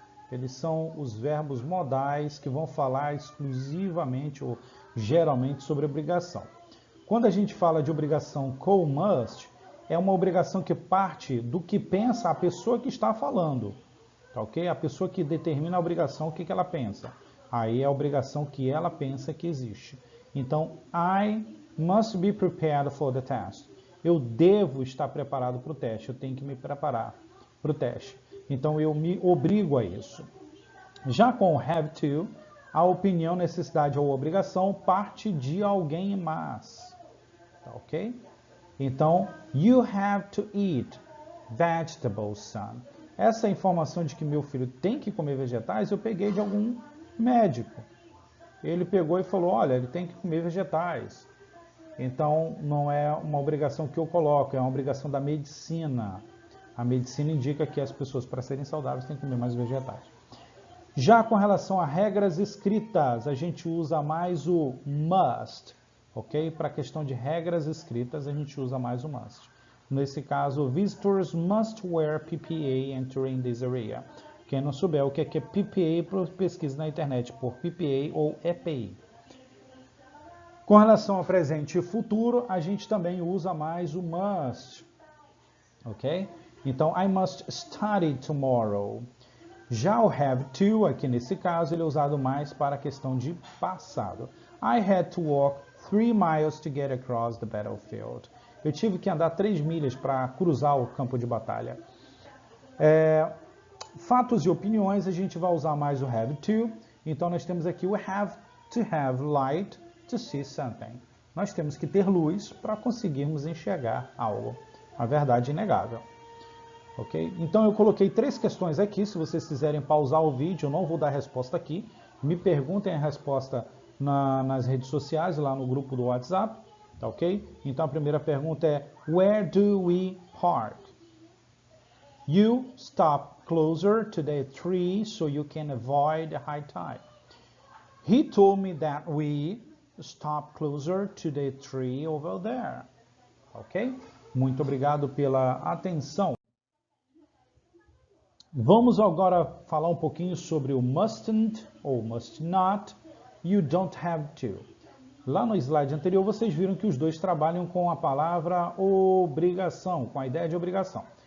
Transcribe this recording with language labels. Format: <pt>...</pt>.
<pt>Eles são os verbos modais que vão falar exclusivamente ou geralmente sobre obrigação. Quando a gente fala de obrigação com must, é uma obrigação que parte do que pensa a pessoa que está falando, tá ok? A pessoa que determina a obrigação, o que ela pensa? Aí é a obrigação que ela pensa que existe.</pt> <en>Então, I must be prepared for the test.</en> <pt>Eu devo estar preparado para o teste, eu tenho que me preparar para o teste. Então, eu me obrigo a isso. Já com have to, a opinião, necessidade ou obrigação parte de alguém mais. Tá ok?</pt> <en>Então, you have to eat vegetables, son.</en> <pt>Essa informação de que meu filho tem que comer vegetais, eu peguei de algum médico. ele pegou e falou, olha, ele tem que comer vegetais. Então, não é uma obrigação que eu coloco, é uma obrigação da medicina. A medicina indica que as pessoas, para serem saudáveis, têm que comer mais vegetais. Já com relação a regras escritas, a gente usa mais o must, ok? Para a questão de regras escritas, a gente usa mais o must.</pt> <en>Nesse caso, visitors must wear PPE entering this area.</en> <pt>Quem não souber o que é PPE, pesquisa na internet por PPE ou EPI. Com relação ao presente e futuro, a gente também usa mais o must, ok?</pt> <en>Então, I must study tomorrow.</en> <pt>Já o have to, aqui nesse caso, ele é usado mais para a questão de passado.</pt> <en>I had to walk 3 miles to get across the battlefield.</en> <pt>Eu tive que andar 3 milhas para cruzar o campo de batalha. Fatos e opiniões, a gente vai usar mais o have to. Então, nós temos aqui o have light to see something. Nós temos que ter luz para conseguirmos enxergar algo. A verdade inegável. Ok? Então eu coloquei 3 questões aqui. Se vocês quiserem pausar o vídeo, eu não vou dar resposta aqui. Me perguntem a resposta nas redes sociais, lá no grupo do WhatsApp. Tá ok? Então a primeira pergunta é: Where do we park?</pt> <en>You stop closer to the tree so you can avoid the high tide. He told me that we stop closer to the tree over there. Ok?</en> <pt>Muito obrigado pela atenção. Vamos agora falar um pouquinho sobre o mustn't ou must not, you don't have to. Lá no slide anterior vocês viram que os dois trabalham com a palavra obrigação, com a ideia de obrigação.</pt>